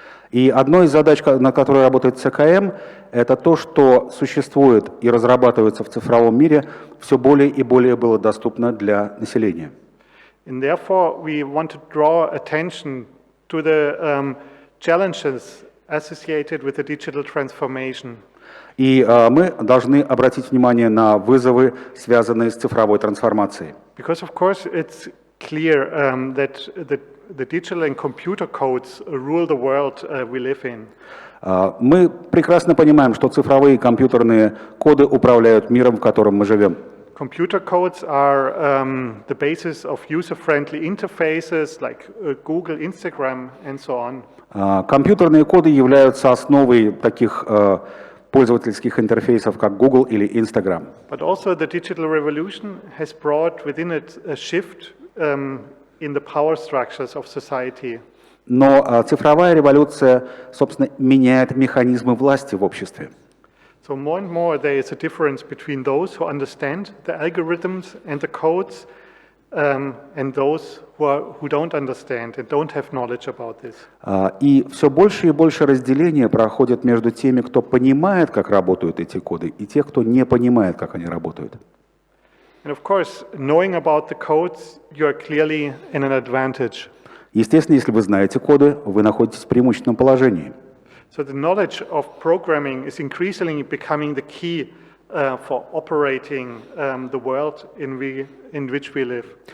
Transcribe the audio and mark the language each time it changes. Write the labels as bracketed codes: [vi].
[ru] И одной из задач, над которой работает ЦКМ, это то, что существует и разрабатывается в цифровом мире, все более и более было доступно для населения. [en] And therefore, we want to draw attention to the challenges associated with the digital transformation. [ru] И мы должны обратить внимание на вызовы, связанные с цифровой трансформацией. [en] Because of course it's clear that the digital and computer codes rule the world we live in. [ru] Мы прекрасно понимаем, что цифровые компьютерные коды управляют миром, в котором мы живем. [en] Computer codes are the basis of user-friendly interfaces like Google, Instagram, and so on. [ru] Компьютерные коды являются основой таких пользовательских интерфейсов, как Google или Instagram. [en] But also the digital revolution has brought within it a shift in the power structures of society. [ru] Но цифровая революция, собственно, меняет механизмы власти в обществе. [en] So more and more there is a difference between those who understand the algorithms and the codes and those who don't understand and don't have knowledge about this. [ru] И все больше и больше разделения проходит между теми, кто понимает, как работают эти коды, и тех, кто не понимает, как они работают. [en] And of course, knowing about the codes, you are clearly in an advantage. [ru] Естественно, если вы знаете коды, вы находитесь в преимущественном положении. [en] So the knowledge of programming is increasingly becoming the key for operating the world in which we live.